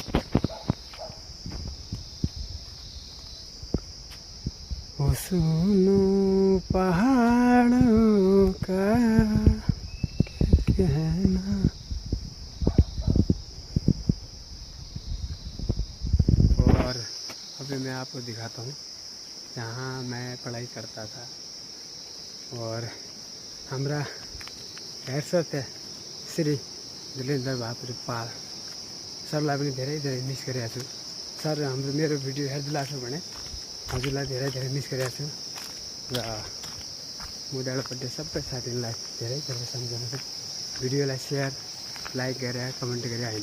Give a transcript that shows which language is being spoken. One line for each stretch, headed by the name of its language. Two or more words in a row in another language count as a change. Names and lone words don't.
Hindi: वो सुनो पहाड़ों का कहना। और अभी मैं आपको दिखाता हूँ जहाँ मैं पढ़ाई करता था। और हमारा हेड सर थे
Nepali: श्री दिलेन्द्र बहादुर पाल सरलाई पनि धेरै धेरै मिस गरिरहेको छु। सर हाम्रो मेरो भिडियो हेर्दै छ भने हजुरलाई धेरै धेरै मिस गरिरहेको छु। र म डाँडापट्टि सबै साथीहरूलाई धेरै धेरै सम्झाउँछु, भिडियोलाई सेयर लाइक गरेर कमेन्ट गरेर होइन।